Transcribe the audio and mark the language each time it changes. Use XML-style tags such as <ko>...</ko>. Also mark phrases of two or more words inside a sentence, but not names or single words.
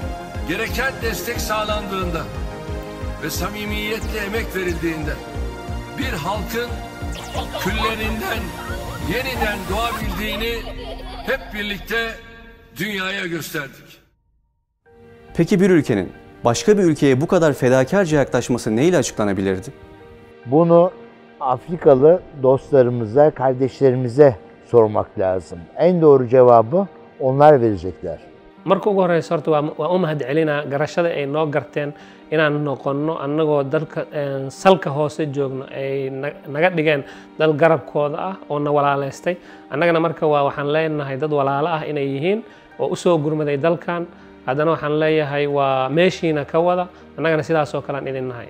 <tr>Gereken destek sağlandığında ve samimiyetle emek verildiğinde bir halkın küllerinden yeniden doğabildiğini hep birlikte dünyaya gösterdik. Peki bir ülkenin başka bir ülkeye bu kadar fedakarca yaklaşması neyle açıklanabilirdi? Bunu Afrikalı dostlarımıza, kardeşlerimize sormak lazım. En doğru cevabı onlar verecekler.</tr> <so>Marka ugu horeysa horta waa u mahadcelinaa garashada ay noo garteen inaan noqonno annagoo dalka salka hoose joogno ay naga dhigeen dal garabkooda ah oo na walaalaystay annagana marka waxaan leenahay dad walaalo ah inay yihiin oo u soo gurmaday dalkan haddana waxaan leeyahay waa meeshiina ka wada annagana sidaas oo kale aan idin nahay</so>